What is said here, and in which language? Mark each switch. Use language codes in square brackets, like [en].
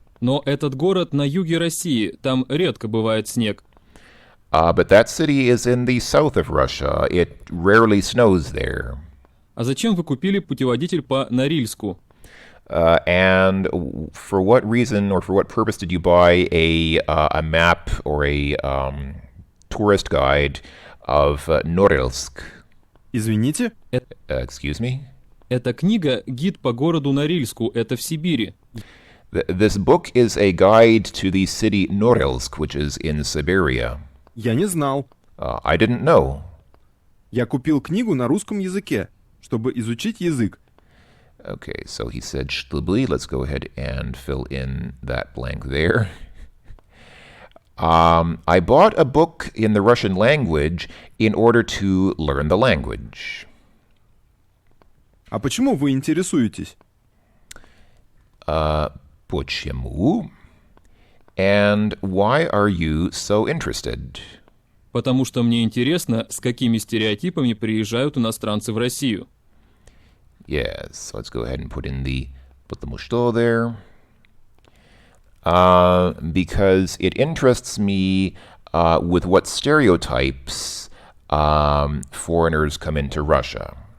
[ru] Но этот город на юге России, там редко бывает снег. [en] But that city is in the south of Russia. It rarely snows there. [ru] А зачем вы купили путеводитель по Норильску? [en] And for what reason or for what purpose did you buy a map or a tourist guide of Norilsk? [ru] Извините? [en] Excuse me? [ru] Эта книга «Гид по городу Норильску», это в Сибири. [en] This book is a guide to the city Norilsk, which is in Siberia. [ru] Я не знал. [en] I didn't know. [ru] Я купил книгу на русском языке, чтобы изучить язык. [en] Okay, so he said чтобы. Let's go ahead and fill in that blank there. I bought a book in the Russian language in order to learn the language. [ru] А почему вы интересуетесь? Почему? [en] And why are you so interested? [ru] Потому что мне интересно, с какими стереотипами приезжают иностранцы в Россию. [en] Yes, so let's go ahead and put in the потому что there. Because it interests me with what stereotypes foreigners come into Russia.